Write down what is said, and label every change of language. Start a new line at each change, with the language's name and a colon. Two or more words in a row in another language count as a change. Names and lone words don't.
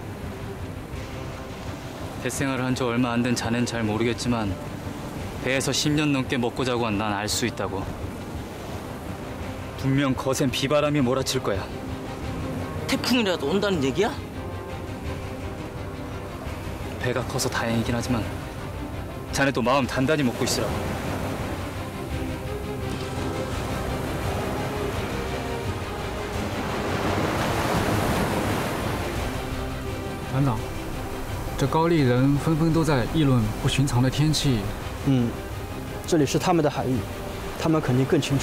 Korean: 뱃생활을 한 지 얼마 안 된 자넨 잘 모르겠지만 배에서 10년 넘게 먹고 자고 한 난 알 수 있다고. 분명 거센 비바람이 몰아칠 거야. 태풍이라도 온다는 얘기야? 배가 커서 다행이긴 하지만 자네도 마음 단단히 먹고 있으라고.
Chinese: 团长，这高丽人纷纷都在议论不寻常的天气。这里是他们的海域，他们肯定更清楚。